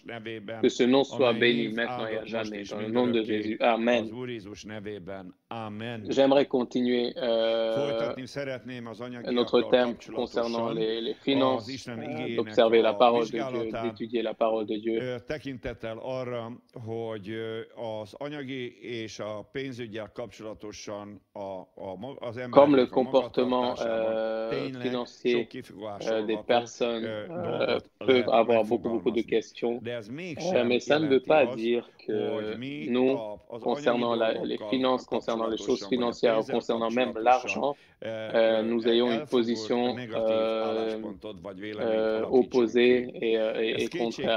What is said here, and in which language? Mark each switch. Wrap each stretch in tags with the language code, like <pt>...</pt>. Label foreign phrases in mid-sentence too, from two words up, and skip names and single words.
<fr>Que ce nom soit béni maintenant et à jamais dans le nom de Jésus. Amen. J'aimerais continuer notre thème concernant les finances, d'observer la parole de Dieu, d'étudier la parole de Dieu.</fr> <hu>Tekintettel arra, hogy az anyagi és a pénzügyel kapcsolatosan az embereknek</hu> <fr>comme le comportement financier des personnes peut avoir beaucoup de questions, mais ça ne veut pas dire que nous, concernant les finances, concernant les choses financières, concernant même l'argent, nous ayons une position opposée et contraire.</fr>